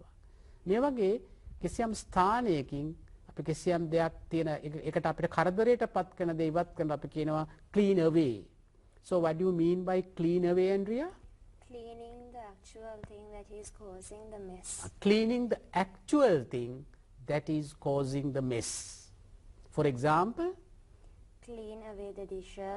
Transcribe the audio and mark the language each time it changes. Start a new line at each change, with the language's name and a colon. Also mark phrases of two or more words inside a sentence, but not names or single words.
Sinhala: මේ වගේ කිසියම් ස්ථානයකින් අපි කිසියම් දෙයක් තියෙන එකට අපිට කරදරයට පත් කරන දේ ඉවත් කරන අපි කියනවා
English: clean away. So what do you mean by clean away, Andrea? Cleaning the actual thing that is causing the mess. Cleaning the actual thing that is causing the mess. For example, Clean away the dishes.